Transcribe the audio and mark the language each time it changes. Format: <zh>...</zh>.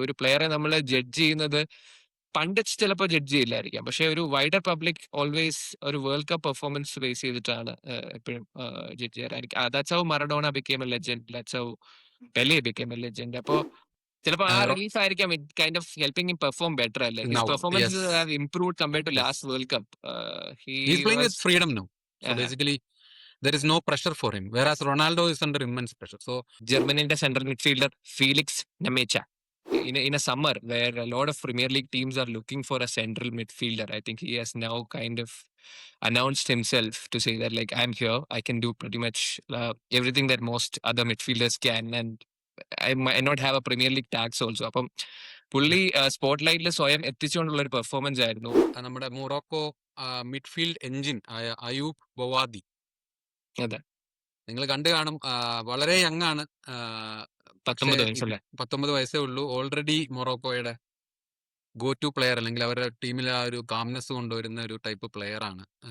<ml>ഒരു പ്ലെയറെ നമ്മൾ ജഡ്ജ് ചെയ്യുന്നത് പണ്ഡിറ്റ്സ് ചിലപ്പോൾ ജഡ്ജ് ചെയ്യില്ലായിരിക്കാം, പക്ഷെ ഒരു വൈഡർ പബ്ലിക് ഓൾവേസ് ഒരു വേൾഡ് കപ്പ് പെർഫോമൻസ് ബേസ് ചെയ്തിട്ടാണ് എപ്പോഴും ജഡ്ജ് ചെയ്യാൻ.</ml> <en>That's how Maradona became a legend, that's how Pele became a legend.</en> <ml>അപ്പോ ചിലപ്പോൾ ആ റിലീഫ് ആയിരിക്കാം</ml> <en>It kind of helping him perform better. അല്ലേ, his performance have improved compared to last world cup. He's playing with freedom now. So basically there is no pressure for him, whereas Ronaldo is under immense pressure. So ജർമ്മനിയുടെ central midfielder Felix Nmecha, in a summer where a lot of Premier League teams are looking for a central midfielder, I think he has now kind of announced himself to say that, like, I'm here, I can do pretty much everything that most other midfielders can, and I might not have a Premier League tax also.</en> <ml>അപ്പം പുള്ളി spot ലൈറ്റിൽ സ്വയം എത്തിച്ചുകൊണ്ടുള്ള ഒരു performance ആയിരുന്നു. നമ്മുടെ Morocco midfield engine ആയ അയൂബ് ബവാദി, അതെ, നിങ്ങൾ കണ്ടു കാണും. വളരെ യങ് ആണ്, 19 വയസ്സല്ലേ? 19 വയസ്സേ ഉള്ളൂ. ഓൾറെഡി മൊറോക്കോയുടെ ഗോ ടു പ്ലെയർ, അല്ലെങ്കിൽ അവരുടെ ടീമിലെ ആ ഒരു കാംനെസ് കൊണ്ടുവരുന്ന ഒരു ടൈപ്പ് പ്ലെയർ ആണ്.</ml>